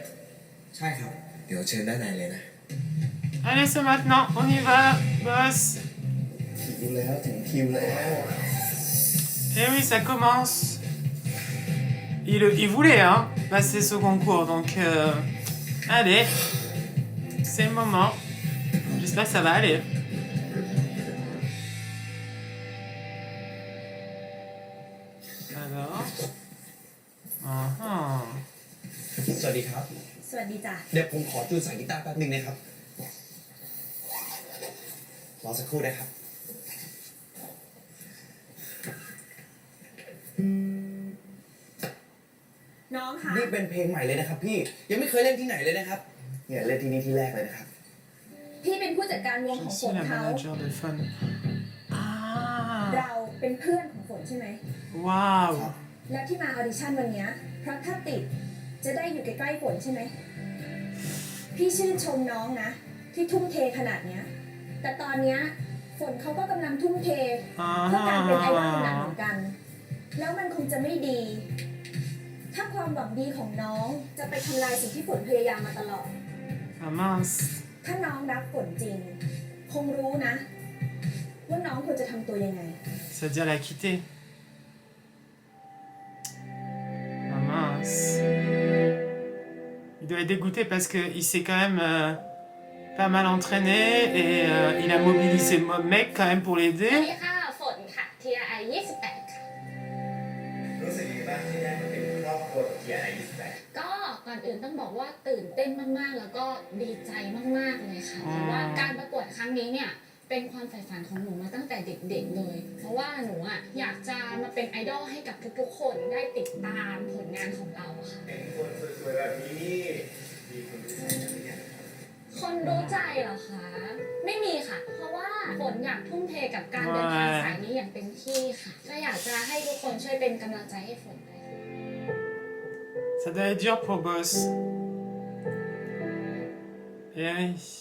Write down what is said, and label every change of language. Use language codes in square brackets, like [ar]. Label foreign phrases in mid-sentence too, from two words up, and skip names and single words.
[th] ใช่ครับ เดี๋ยวเชิญด้านในเลยนะ [fr] Allez, c'est maintenant. On y va, boss. [th] ถึงแล้วถึงคิวแล้ว [fr] Et oui, ça commence. Il voulait hein, passer ce concours, donc allez, c'est le moment. J'espère que ça va aller. Alors, ah, [th] สวัสดีครับ สวัสดีจ้ะ เดี๋ยวผมขอจูนสายกีตาร์แป๊บนึงนะครับ รอสักครู่นะครับ น้องคะ นี่เป็นเพลงใหม่เลยนะครับพี่ ยังไม่เคยเล่นที่ไหนเลยนะครับ เนี่ยเล่นที่นี่ที่แรกเลยนะครับ พี่เป็นผู้จัดการวง [fr] je [th] ของฝ [fr] suis [th] น [fr] la [th] เขา [fr] manager de Fun. Ah, [th] เราเป็นเพื่อนของฝนใช่ไหม [fr] waouh. [th] แล้วที่มาออดิชั่นวันเนี้ยเพราะถ้าติดจะได้อยู่ใกล้ๆฝนใช่ไหม พี่ชื่นชมน้องนะ ที่ทุ่มเทขนาดเนี้ย แต่ตอนเนี้ยฝนเขาก็กำลังทุ่มเทเพื่อการเป็นไอดอลหนักเหมือนกัน แล้วมันคงจะไม่ดี ถ้าความหวังดีของน้องจะไปทำลายสิ่งที่ฝนพยายามมาตลอด [fr] Ah mince. [th] ถ้าน้องรักฝนจริง คงรู้นะ ว่าน้องควรจะทำตัวยังไง [fr] C'est-à-dire la quitter. Ah mince. Il doit être dégoûté parce qu'il s'est quand même pas mal entraîné et il a mobilisé mec quand même pour [th] สวัส [fr] l'aider. [th] ดีค่ะ ฝนค่ะ TI 28 ค่ะ รู้สึกยังไงบ้างที่ได้มาเป็นครอบครัวของ TI ก็ก่อนอื่นต้องบอกว่าตื่นเต้นมากๆ แล้วก็ดีใจมากๆ เลยค่ะ อ๋อ เพราะว่าการประกวดครั้งนี้เนี่ย เป็นความใฝ่ฝันของหนูมาตั้งแต่เด็กๆ เลย เพราะว่าหนูอ่ะอยากจะมาเป็นไอดอลให้กับทุกๆ คนได้ติดตามผลงานของเราอะค่ะ เป็นคนสวยๆแบบนี้นี่มีคนรู้ใจหรือยัง คนรู้ใจเหรอคะ ไม่มีค่ะ เพราะว่าฝนอยากทุ่มเทกับการเดินทางสายนี้อย่างเต็มที่ค่ะก็อยากจะให้ทุกคนช่วยเป็นกำลังใจให้ฝนด้วย [fr] Ça doit être dur pour Boss. Eh oui.